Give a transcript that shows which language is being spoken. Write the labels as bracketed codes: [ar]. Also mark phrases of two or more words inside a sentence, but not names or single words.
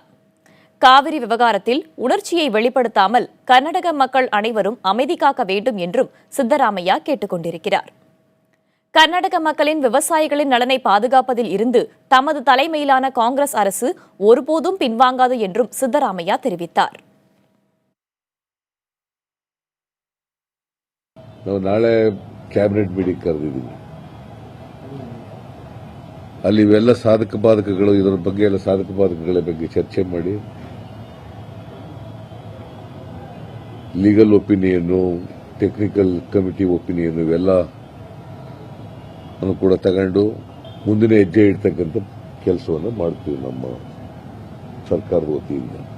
[ta] காவிரி விவகாரத்தில் உணர்ச்சியை வெளிப்படுத்தாமல் கர்நாடக மக்கள் அனைவரும் அமைதி காக்க வேண்டும் என்றும் சித்தராமையா கேட்டுக் கொண்டிருக்கிறார். கர்நாடக மக்களின் விவசாயிகளின் நலனை பாதுகாப்பதில் இருந்து தமது தலைமையிலான காங்கிரஸ் அரசு ஒருபோதும் பின்வாங்காது என்றும் சித்தராமையா தெரிவித்தார். [kn] ನಾಳೆ [en] cabinet meeting [kn] ಕರೆದಿದ್ದೀವಿ. ಅಲ್ಲಿ ಇವೆಲ್ಲ ಸಾಧಕ ಬಾಧಕಗಳು ಇದರ ಬಗ್ಗೆ ಎಲ್ಲ ಸಾಧಕ ಬಾಧಕಗಳ ಬಗ್ಗೆ ಚರ್ಚೆ ಮಾಡಿ [en] legal opinion, technical committee opinion [kn] ಇವೆಲ್ಲ ಕೂಡ ತಗೊಂಡು ಮುಂದಿನ ಹೆಜ್ಜೆ ಇಡ್ತಕ್ಕಂಥ ಕೆಲಸವನ್ನು ಮಾಡ್ತೀವಿ ನಮ್ಮ ಸರ್ಕಾರದ ವತಿಯಿಂದ.